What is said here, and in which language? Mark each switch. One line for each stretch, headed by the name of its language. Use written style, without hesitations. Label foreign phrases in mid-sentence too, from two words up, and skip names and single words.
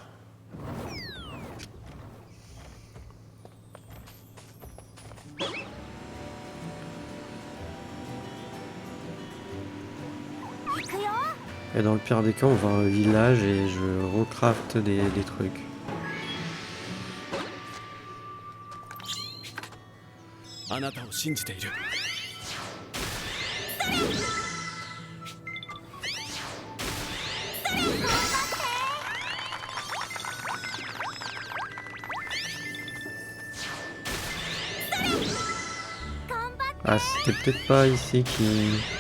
French: Et dans le pire des cas, on va à un village et je recraft des trucs.
Japanese: Anataを信じている
French: Ah, c'était peut-être pas ici qui...